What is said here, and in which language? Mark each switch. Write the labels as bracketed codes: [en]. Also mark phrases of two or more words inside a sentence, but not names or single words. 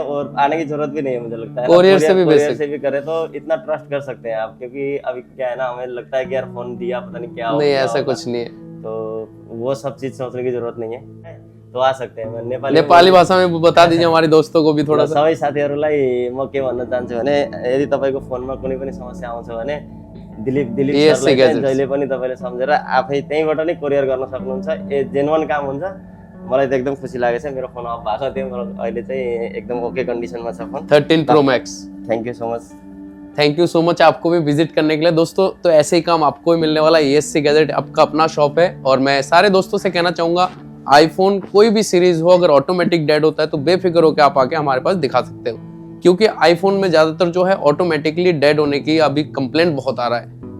[hi] और आने की जरूरत भी नहीं है, मुझे लगता है कोरियर से भी करे तो इतना ट्रस्ट कर सकते हैं आप। क्योंकि अभी क्या है ना, हमें लगता है कि यार फोन दिया पता नहीं क्या नहीं, ऐसा कुछ नहीं है। तो वो सब चीज सोचने की जरूरत नहीं है। तो आ सकते हैं। नेपाली भाषा में बता दीजिए हमारे दोस्तों को भी थोड़ा सा। [ne] सबै साथीहरूलाई म के भन्न चाहन्छु भने यदि तपाईको फोनमा कुनै पनि समस्या आउँछ भने दिलीप सरले जहिले पनि तपाईले सम्झेर आफै त्यहीबाट नै कोरियर गर्न सक्नुहुन्छ। जेन्युइन काम हुन्छ। मलाई त एकदम खुसी लागेछ। मेरो फोन अफ भएको थियो, मेरो अहिले चाहिँ एकदम ओके कन्डिसनमा छ फोन 13 प्रो मैक्स। [en] thank you so much. thank you so much [hi] आपको भी विजिट करने के लिए दोस्तों। तो ऐसे ही काम आपको ही मिलने वाला है। ESC गैजेट आपका अपना शॉप है। और मैं सारे दोस्तों से कहना चाहूंगा, आईफोन कोई भी सीरीज हो अगर ऑटोमेटिक डेड होता है तो बेफिक्र होकर आप आके हमारे पास दिखा सकते हो। क्योंकि आईफोन में ज्यादातर जो है ऑटोमेटिकली डेड होने की अभी कंप्लेंट बहुत आ रहा है।